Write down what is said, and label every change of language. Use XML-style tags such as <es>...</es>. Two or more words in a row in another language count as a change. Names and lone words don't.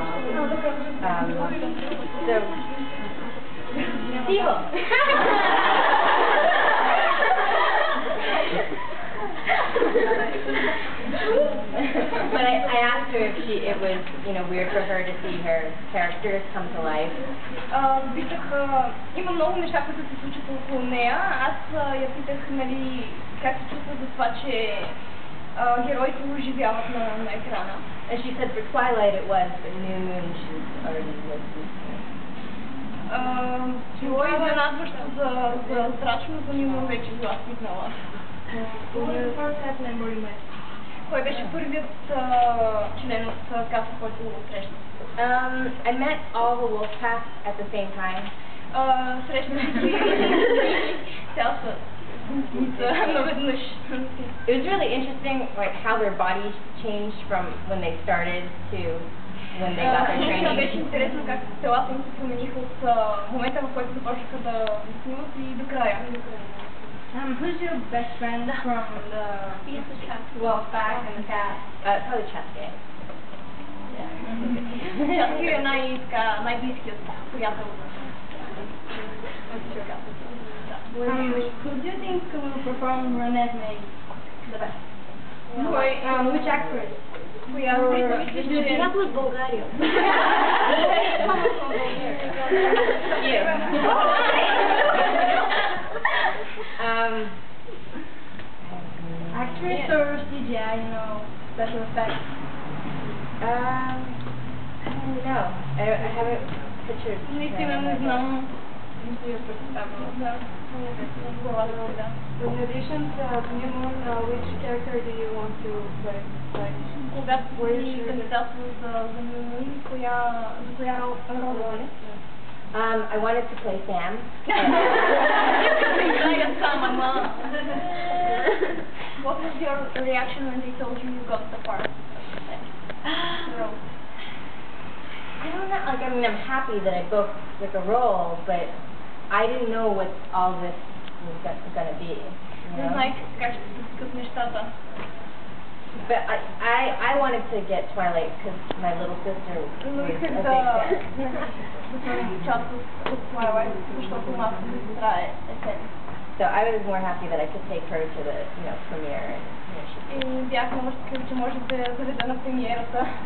<en>So, Steve. But I asked her if it was, weird for her to see her characters come to life.</en> <bg>Има много неща, които се случват около нея. Аз я питах, нали, как се чувства за това, че героите оживяват на екрана.</bg> <en>And she said for Twilight it was, but New Moon she already was used to.</en> <bg>Било изненадващо за зрачно, за New Moon вече била свикнала. Кой беше първият член от каста, който го срещна?</bg> <en>I met all the wolf pack at the same time.</en> <bg>Срещнах ги цялата наведнъж.</bg> <en>It was really interesting, like how their bodies changed from when they started to when they got their training.</en> <bg>Беше интересно как телата им се промениха от момента, в който започнаха да снимат и до края.</bg> <en>Who's your best friend from the wolf pack and the cat? Probably Cheska.</en> <bg>Cheska е най-близкият приятел.</bg> <en>Who do you think will perform Renesmee the best? Which actress?</en> <bg>Коя Някой от България.</bg> <en>Actress or CGI, special effects? I don't know. I haven't pictured.</en> <bg>Наистина не знам.</bg> <en>In addition to New Moon, which character do you want to play?</en> <bg>Когато си кандидатства за New Moon, за коя роля?</bg> <en>I wanted to play Sam. What was your reaction when they told you got the part? I don't know. Like, I mean, I'm happy that I booked a role, but I didn't know what all this was gonna be.</en> <bg>Не знаех как ще се случат нещата.</bg> <en>But I wanted to get Twilight because my little sister was a big fan. So I was more happy that I could take her to the premiere.</en> <bg>И бях много щастлива, че може да заведа на премиерата.</bg>